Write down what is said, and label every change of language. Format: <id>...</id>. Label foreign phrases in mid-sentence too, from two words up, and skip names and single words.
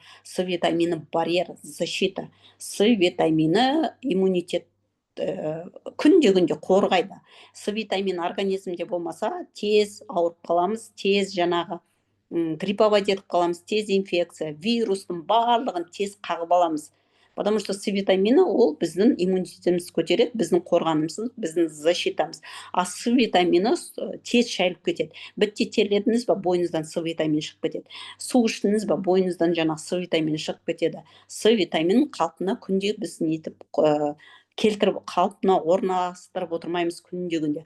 <kk>С витамині барьер, защита. С витамині иммунитет күнде қорғайды. С витамині организмде болмаса, тез ауырып қаламыз, тез жаңағы грипповать етіп қаламыз, тез инфекция, вирустың барлығын тез қағып аламыз. Потому что С витамині ол біздің иммунитетімізді көтереді, біздің қорғанымыз, біздің защитамыз. А С витамині тез шайылып кетеді. Бітте терледіңіз ба, бойыңыздан С витамин шығып кетеді. Су іштіңіз ба, бойыңыздан жаңағы С витамин шығып кетеді. С витамин қалпына күнде біз нетіп келтіріп, қалпына орналастырып отырмаймыз күнде.</kk>